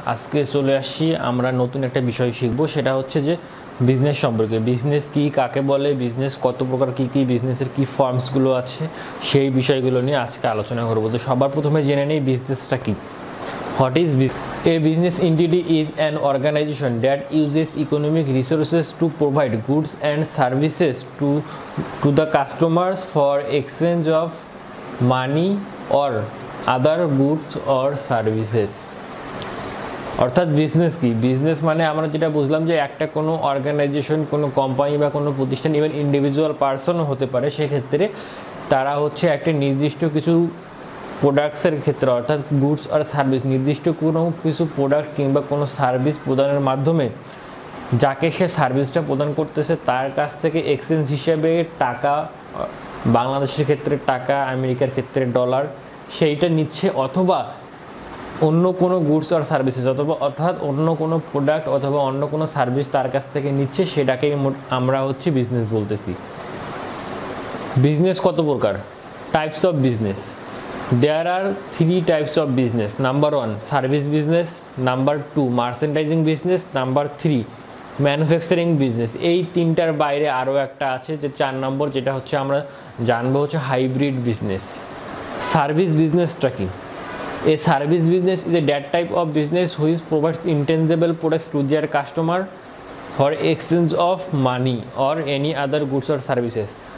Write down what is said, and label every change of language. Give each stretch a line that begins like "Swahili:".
Bangla: আজকে চলে আসছি, আমরা নতুন একটা বিষয় শিখব। সেটা হচ্ছে যে বিজনেস সম্পর্কে। বিজনেস কি, কাকে বলে, বিজনেস কত প্রকার, কি বিজনেসের কি ফর্মসগুলো আছে, সেই বিষয়গুলো নিয়ে আজকে আলোচনা করব। তো সবার প্রথমে জেনে নেই বিজনেসটা কি।
English: What is A business entity is an organization that uses economic resources to provide goods and services to the customers for exchange of money or other goods or services।
Bangla: অর্থাৎ বিজনেস কি, বিজনেস মানে আমরা যেটা বুঝলাম যে একটা কোনো organisation, কোনো কোম্পানি বা কোনো প্রতিষ্ঠান, ইভেন ইন্ডিভিজুয়াল পার্সনও হতে পারে, সেক্ষেত্রে তারা হচ্ছে একটা নির্দিষ্ট কিছু প্রোডাক্টসের ক্ষেত্রে, অর্থাৎ গুডস আর সার্ভিস, নির্দিষ্ট কোনো কিছু প্রোডাক্ট কিংবা কোনো সার্ভিস প্রদানের মাধ্যমে যাকে সে সার্ভিসটা প্রদান করতেছে তার কাছ থেকে এক্সচেঞ্জ হিসেবে টাকা, বাংলাদেশের ক্ষেত্রে টাকা, আমেরিকার ক্ষেত্রে ডলার, সেইটা নিচ্ছে, অথবা অন্য কোনো গুডস আর সার্ভিসেস, অথবা অর্থাৎ অন্য কোনো প্রোডাক্ট অথবা অন্য কোনো সার্ভিস তার কাছ থেকে নিচ্ছে, সেটাকেই আমরা হচ্ছে বিজনেস বলতেছি। বিজনেস কত প্রকার? Types of business.
English: There are three types of business. Number 1, service business. Number 2, merchandising business.
Bangla: Number 3, manufacturing business. এই তিনটার বাইরে আরও একটা আছে, যে 4 নম্বর, যেটা হচ্ছে আমরা জানবো হচ্ছে হাইব্রিড বিজনেস।
English: Service বিজনেসটা কি? A service business is a that type of business which provides intangible products to their customer for exchange of money or any other goods or services.